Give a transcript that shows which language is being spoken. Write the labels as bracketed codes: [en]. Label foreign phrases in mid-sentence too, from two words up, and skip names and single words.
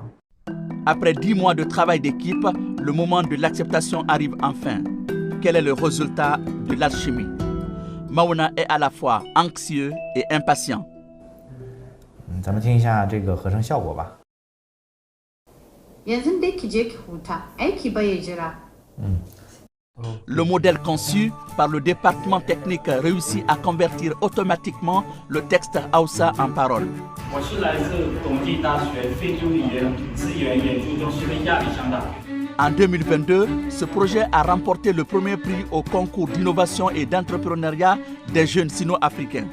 [fr] Après 10 mois de travail d'équipe, le moment de l'acceptation arrive enfin. Quel est le résultat de l'alchimie? Mauna est à la fois anxieux et impatient. [zh] 咱们听一下这个合成效果吧。 [fr] Le modèle conçu par le département technique réussit à convertir automatiquement le texte Hausa en paroles. En 2022, ce projet a remporté le premier prix au concours d'innovation et d'entrepreneuriat des jeunes sino-africains.